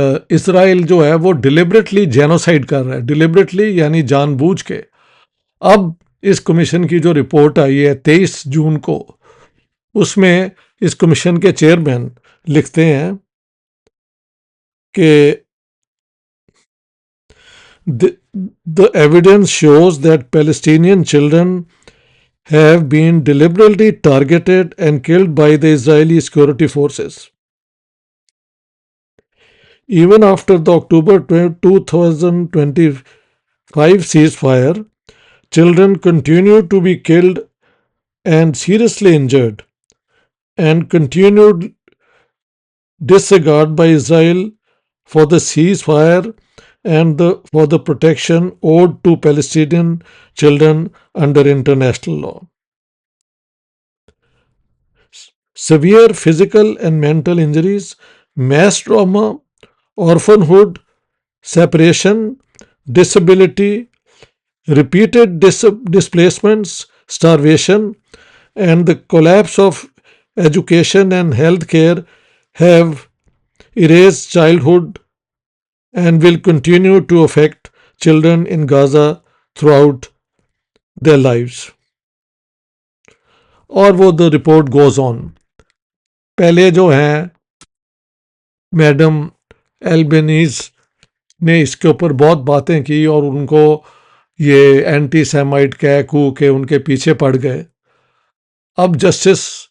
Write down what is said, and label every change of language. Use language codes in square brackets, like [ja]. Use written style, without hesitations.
[ur] اسرائیل جو ہے وہ ڈیلیبریٹلی جینوسائڈ کر رہا ہے، ڈیلیبریٹلی یعنی جان بوجھ کے۔ اب اس کمیشن کی جو رپورٹ آئی ہے 23 جون کو، اس میں اس کمیشن کے چیئرمین لکھتے ہیں کہ [en] the evidence shows that Palestinian children have been deliberately targeted and killed by the Israeli security forces. Even after the October 2025 ceasefire, children continue to be killed and seriously injured, and continued disregard by Israel for the ceasefire and for the protection owed to Palestinian children under international law. Severe physical and mental injuries, mass trauma, orphanhood, separation, disability, repeated displacements, starvation, and the collapse of education and health care have erased childhood and will continue to affect children in Gaza throughout their lives. [ur] اور وہ [en] the report goes on. [ur] پہلے جو ہیں madam Albanese نے اس کے اوپر بہت باتیں کی اور ان کو یہ اینٹی سیمائٹ کہہ کو کہ ان کے پیچھے پڑ گئے۔ اب جسٹس